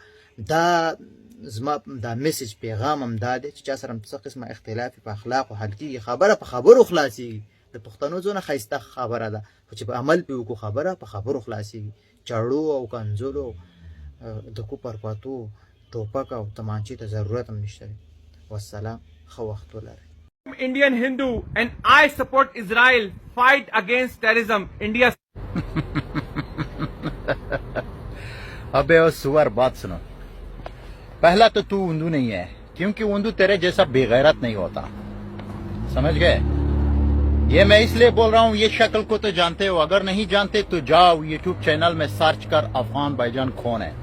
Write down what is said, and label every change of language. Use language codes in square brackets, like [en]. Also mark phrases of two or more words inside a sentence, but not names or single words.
[ps] دا زما دا میسج پیغام هم دا دی چې چا سره څه قسمه اختلاف په اخلاقو حل کېږي خبره په خبرو خلاصېږي. د پښتنو څونه ښایسته خبره ده خو چې په عمل پې وکړو خبره په خبرو خلاصېږي. چړو او کنځلو د کوپر پاتو ټوپک او تمانچې ته ضرورت هم نشته. والسلام ښه وخت ولرئ. [en] Indian Hindu and I support Israel fight against terrorism. India. [hi] अबे ओ सुअर बात सुनो पहला तो तू उंदू नहीं है क्योंकि उंदू तेरे जैसा बेगैरत नहीं होता समझ गए. ये मैं इसलिए बोल रहा हूँ ये शक्ल को तो जानते हो अगर नहीं जानते तो जाओ [en] YouTube channel [hi] में सर्च कर अफगान भाईजान कौन है.